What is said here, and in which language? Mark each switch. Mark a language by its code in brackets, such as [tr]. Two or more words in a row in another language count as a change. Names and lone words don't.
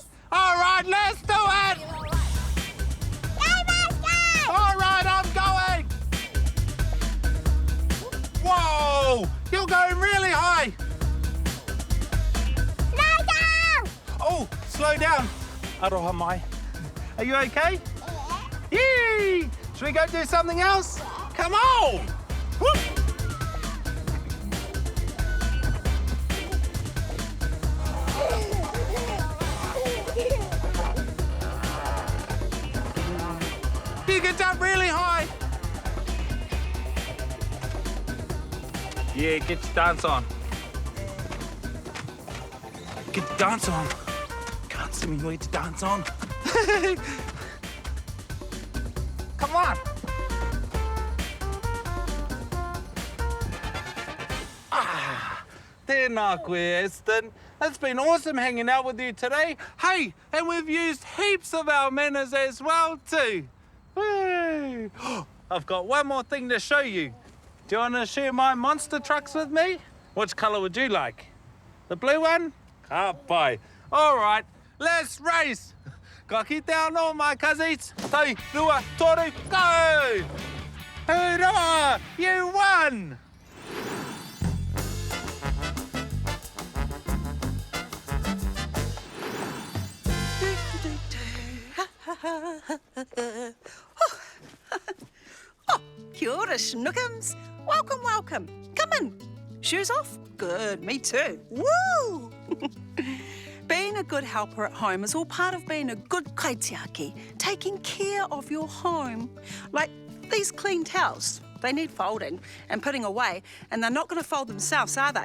[en] All right, let's do it! All right, I'm going! Whoa! You're going really high! Slow down! Oh, slow down. [mi] Aroha mai. [en] Are you okay? Yee! Should we go do something else? Come on! Whoop! You can jump really high. Yeah, get your dance on. Get your dance on. Can't see me wait to dance on. Come on. [mi] Tēnā koe, Aston. [en] It's been awesome hanging out with you today. Hey, and we've used heaps of our manners as well too. Woo. I've got one more thing to show you. Do you want to share my monster trucks with me? Which colour would you like? The blue one? Ah, bye. All right, let's race. [mi] Ka kite anō, [en] my cousins. [mi] Tei, rua, toru, [en] go! Hurrah! You won! Oh, [mi] kia ora, [en] Schnookums. Welcome, welcome. Come in. Shoes off? Good, me too. Woo! Being a good helper at home is all part of being a good kaitiaki, taking care of your home. Like these clean towels. They need folding and putting away, and they're not going to fold themselves, are they?